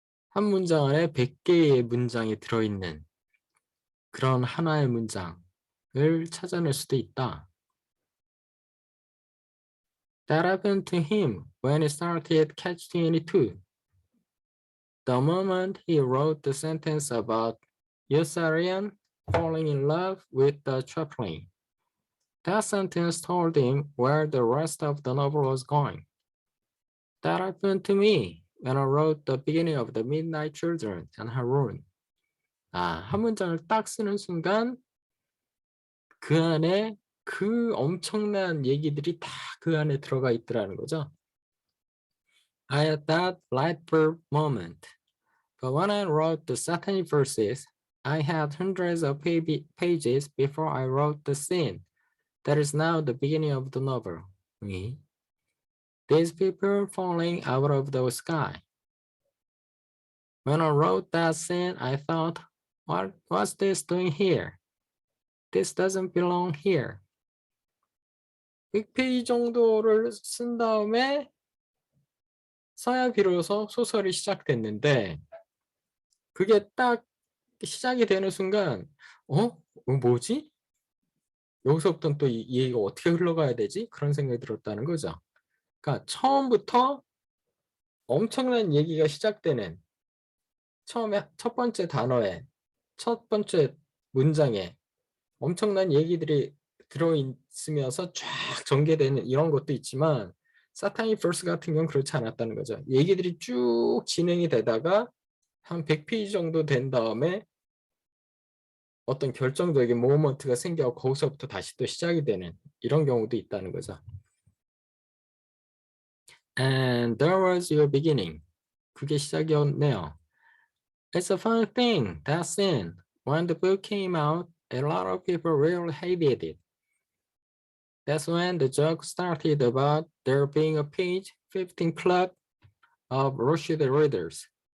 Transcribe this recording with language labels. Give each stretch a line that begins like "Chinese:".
Korean: 한 문장 안에 100개의 문장이 들어있는 그런 하나의 문장을 찾아낼 수도 있다.
English: That happened to him when he started Catch-22. The moment he wrote the sentence about Yossarian falling in love with the chaplain, that sentence told him where the rest of the novel was going. That happened to me when I wrote the beginning of The Midnight Children and Harun.
Korean: 아, 한 문장을 딱 쓰는 순간 그 안에 그 엄청난 얘기들이 다 그 안에 들어가 있더라는 거죠.
English: I had that light bulb moment. But when I wrote the satanic verses, I had hundreds of pages before I wrote the scene. That is now the beginning of the novel. These people falling out of the sky. When I wrote that scene, I thought, what's this doing here? This doesn't belong here.
Korean: 100페이지 정도를 쓴 다음에 서야 비로소 소설이 시작됐는데 그게 딱 시작이 되는 순간 뭐지? 여기서부터는 또 이 얘기가 어떻게 흘러가야 되지? 그런 생각이 들었다는 거죠. 그러니까 처음부터 엄청난 얘기가 시작되는 처음에 첫 번째 단어에 첫 번째 문장에 엄청난 얘기들이 들어있으면서 쫙 전개되는 이런 것도 있지만 사타닉 버스 같은 경우는 그렇지 않았다는 거죠. 얘기들이 쭉 진행이 되다가 한 100페이지 정도 된 다음에 어떤 결정적인 모먼트가 생겨 거기서부터 다시 또 시작이 되는 이런 경우도 있다는 거죠.
English: And there was your beginning.
Korean: 그게 시작이었네요.
English: It's a funny thing, that scene. When the book came out, a lot of people really hated it. That's when the joke started about there being a page 15 club of Russian readers.